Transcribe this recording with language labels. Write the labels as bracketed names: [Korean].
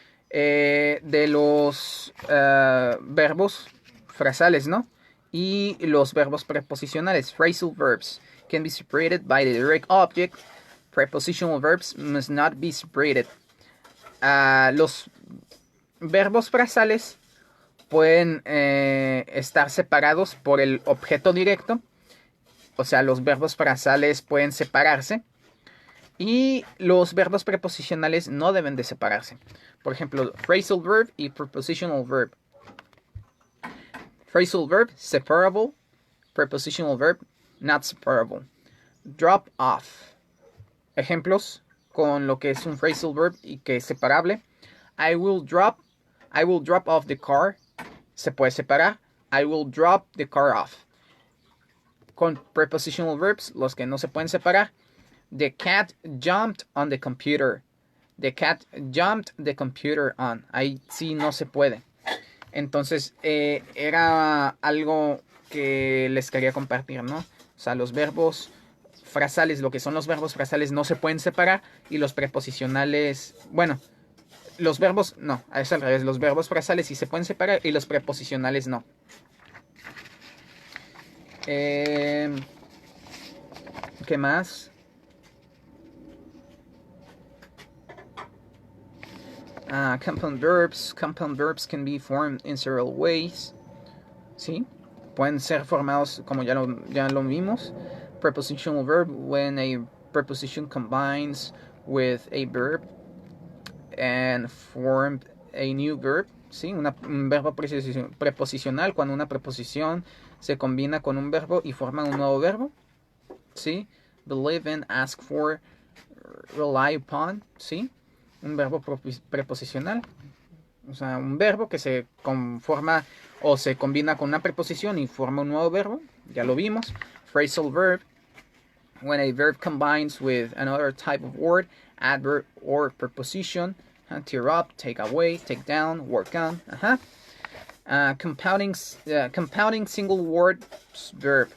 [Spanish] De los verbos frasales, ¿no? Y los verbos preposicionales. [English] Phrasal verbs can be separated by the direct object. Prepositional verbs must not be separated. [Spanish] Los verbos frasales pueden estar separados por el objeto directo. O sea, los verbos frasales pueden separarse. Y los verbos preposicionales no deben de separarse. Por ejemplo, phrasal verb y prepositional verb. [English] Phrasal verb, separable. Prepositional verb, not separable. [Spanish] Drop off. Ejemplos con lo que es un phrasal verb y que es separable. [English] I will drop off the car. [Spanish] Se puede separar. [English] I will drop the car off. [Spanish] Con prepositional verbs, los que no se pueden separar. [English] The cat jumped on the computer. The cat jumped the computer on. [Spanish] Ahí sí no se puede. Entonces, era algo que les quería compartir, ¿no? O sea, los verbos frasales, lo que son los verbos frasales no se pueden separar. Y los preposicionales, bueno, los verbos, no, es al revés. Los verbos frasales sí se pueden separar y los preposicionales no. ¿Qué más? [English] Compound verbs. Compound verbs can be formed in several ways. [Spanish] ¿Sí? Pueden ser formados como ya lo vimos. [English] Prepositional verb, when a preposition combines with a verb and formed a new verb. [Spanish] ¿Sí? Un verbo preposicional, cuando una preposición se combina con un verbo y forma un nuevo verbo. [English] ¿Sí? Believe in, ask for, rely upon. ¿Sí? [Spanish] Un verbo preposicional. O sea, un verbo que se conforma o se combina con una preposición y forma un nuevo verbo. Ya lo vimos. [English] Phrasal verb, when a verb combines with another type of word, adverb or preposition. Tear up, take away, take down, work on. Compounding single word verb.